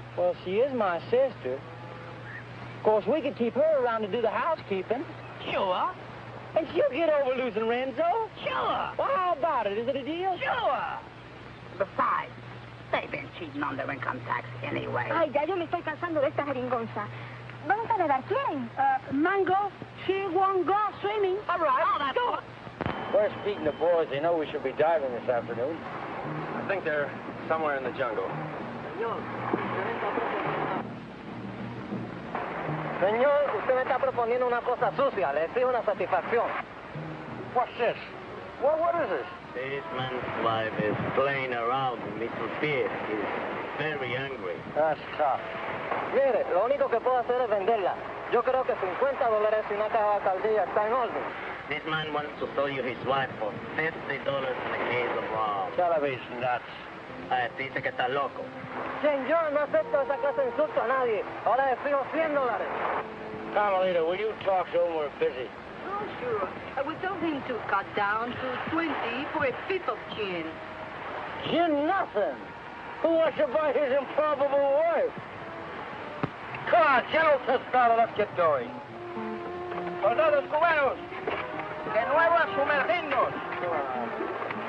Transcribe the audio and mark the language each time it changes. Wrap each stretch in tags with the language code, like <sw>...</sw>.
<en>Well, she is my sister. Of course, we could keep her around to do the housekeeping. Sure. And she'll get over losing Renzo. Sure. Well, how about it? Is it a deal? Sure. Besides, they've been cheating on their income tax anyway.</en> <es>Ay, ya yo me estoy cansando de esta jeringonza. ¿Vamos a nadar? ¿Quién?</es> <en>Mango, she won't go swimming. All right. Oh, that's Go. Where's Pete and the boys? They know we should be diving this afternoon. I think they're somewhere in the jungle.</en> <es>Señor, usted me está proponiendo una cosa sucia. Le exijo una satisfacción.</es> <en>What's this? What is this? This man's wife is playing around with Mr. Pierre. He's very angry. That's tough.</en> <es>Mire, lo único que puedo hacer es venderla. Yo creo que $50 y una caja de caldilla está en orden.</es> <en>This man wants to sell you his wife for $50 in a case of rum. Television, that's...</en> <es>Dice que está loco. Señor, no acepto esa clase de insulto a nadie. Ahora le fijo $100.</es> <en>Carmelita, will you talk to him? We're busy. Oh, sure. We told him to cut down to 20 for a fifth of gin. Gin nothing. Who wants to buy his improbable wife? Come on, General Tostado, let's get going.</en> <es>Soldados cubanos, de nuevo a sumergirnos.</es>